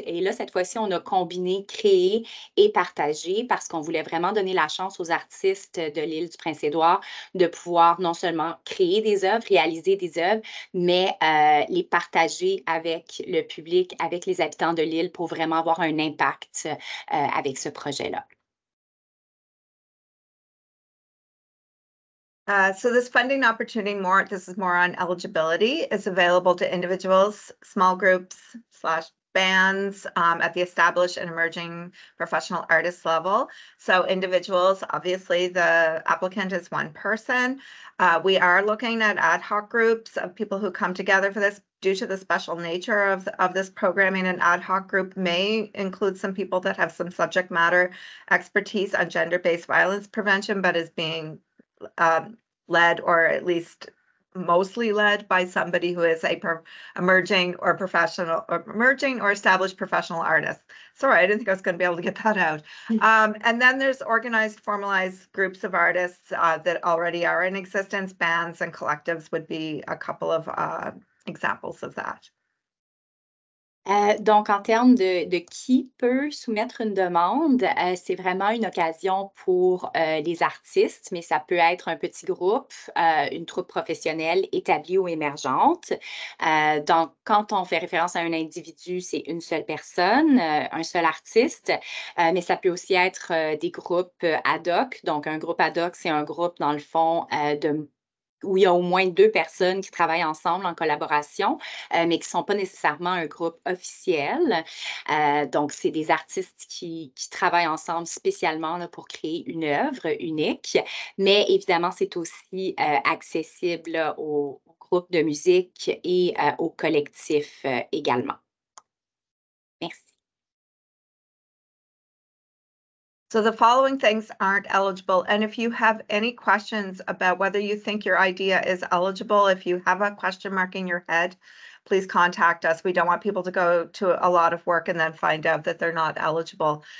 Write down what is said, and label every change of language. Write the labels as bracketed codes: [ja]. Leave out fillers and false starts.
[fr] Et là, cette fois-ci, on a combiné créer et partager parce qu'on voulait vraiment donner la chance aux artistes de l'île du Prince-Édouard de pouvoir non seulement créer des œuvres, réaliser des œuvres, mais les partager avec le public, avec les habitants de l'île pour vraiment avoir un impact avec ce projet-là. [en] So this funding opportunity, this is more on eligibility, is available to individuals, small groups / bands at the established and emerging professional artist level. So individuals, obviously the applicant is one person. We are looking at ad hoc groups of people who come together for this. Due to the special nature of this programming, an ad hoc group may include some people that have some subject matter expertise on gender-based violence prevention, but is being led, or at least mostly led, by somebody who is a emerging or established professional artist. Sorry, I didn't think I was going to be able to get that out. And then there's organized, formalized groups of artists that already are in existence. Bands and collectives would be a couple of examples of that. [fr] Donc, en termes de qui peut soumettre une demande, c'est vraiment une occasion pour les artistes, mais ça peut être un petit groupe, une troupe professionnelle établie ou émergente. Donc, quand on fait référence à un individu, c'est une seule personne, un seul artiste, mais ça peut aussi être des groupes ad hoc. Donc, un groupe ad hoc, c'est un groupe, dans le fond, où il y a au moins 2 personnes qui travaillent ensemble en collaboration, mais qui ne sont pas nécessairement un groupe officiel. Donc, c'est des artistes qui travaillent ensemble spécialement là, pour créer une œuvre unique. Mais évidemment, c'est aussi accessible là, aux groupes de musique et aux collectifs également. Merci. [en] So the following things aren't eligible. And if you have any questions about whether you think your idea is eligible, if you have a question mark in your head, please contact us. We don't want people to go to a lot of work and then find out that they're not eligible.